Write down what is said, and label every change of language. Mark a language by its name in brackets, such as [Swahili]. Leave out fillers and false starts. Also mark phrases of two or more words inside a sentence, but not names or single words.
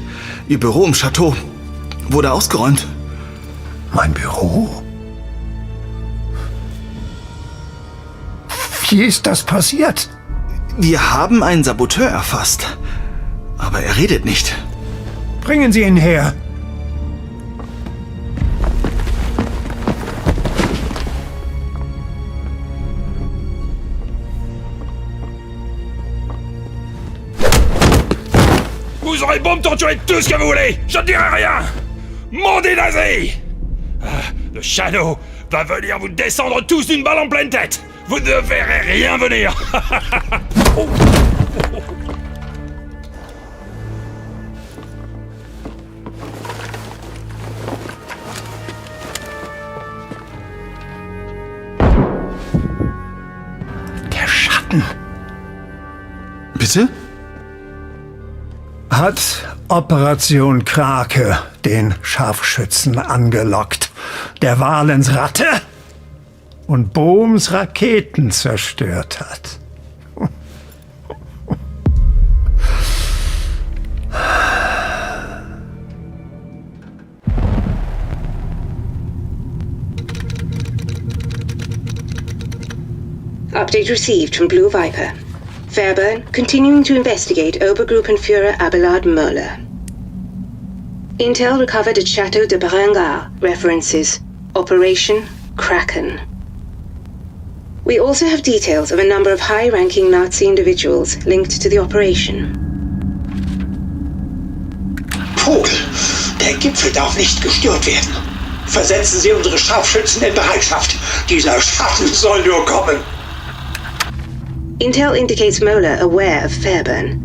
[German] Ihr Büro im Chateau wurde ausgeräumt. Mein Büro? Wie ist das passiert? Wir haben einen Saboteur erfasst. Aber er redet nicht. Bringen Sie ihn her. [French] Vous aurez beau me torturer tout ce que vous voulez, je ne dirai rien. Maudit nazi! Le Shadow va venir vous descendre tous d'une balle en pleine tête. Vous ne verrez rien venir. [German] Der Schatten. Bitte? Hat Operation Krake den Scharfschützen angelockt, der Valens Ratte und Bohms Raketen zerstört hat. [English] Update received from Blue Viper. Fairburn continuing to investigate Obergruppenführer Abelard Möller. Intel recovered at Chateau de Berengar references Operation Kraken. We also have details of a number of high-ranking Nazi individuals linked to the operation. [German] Vogel, der Gipfel darf nicht gestört werden. Versetzen Sie unsere Scharfschützen in Bereitschaft. Dieser Schatten soll nur kommen. [English] Intel indicates Möller aware of Fairburn.